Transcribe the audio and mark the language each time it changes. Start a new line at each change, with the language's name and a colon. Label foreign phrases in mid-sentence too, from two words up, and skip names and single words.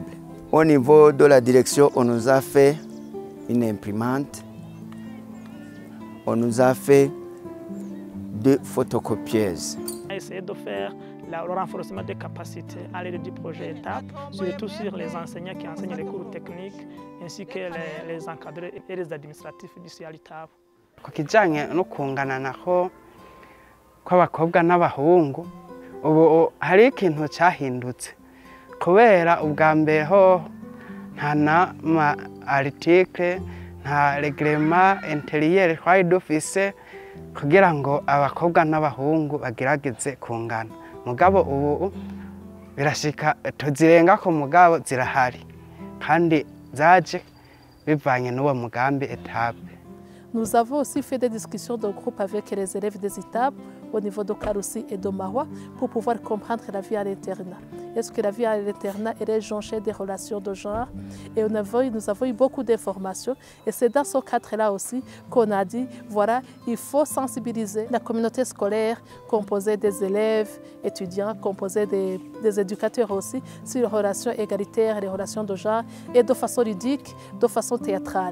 French: Au niveau de la direction, on nous a fait une imprimante, on nous a fait 2 photocopieuses. On a essayé de faire le renforcement des capacités à l'aide du projet ETAP, surtout sur les enseignants qui enseignent les cours techniques, ainsi que les encadrés et les administratifs d'ici à l'ETAP.
Rundi: Ku kijanye no kungana nako kw'abakobwa n'abahungu, ubu hari ikintu cyahindutse, kubera ubwa mbere ho nta nama article nta
French: reglement intérieur
Rundi: twari dufise kugira ngo abakobwa n'abahungu bagerageze kungana. Mugabo ubu birashika tuzirenga ko mugabo zirahari kandi zaje bivanye n'uwo mugambi ETAP.
French: Nous avons aussi fait des discussions de groupe avec les élèves des étapes au niveau de Karusi et de Marois pour pouvoir comprendre la vie à l'internat. Est-ce que la vie à l'internat est jonchée des relations de genre? Et nous avons eu beaucoup d'informations. Et c'est dans ce cadre-là aussi qu'on a dit, voilà, il faut sensibiliser la communauté scolaire composée des élèves, étudiants, composée des éducateurs aussi, sur les relations égalitaires, les relations de genre, et de façon ludique, de façon théâtrale.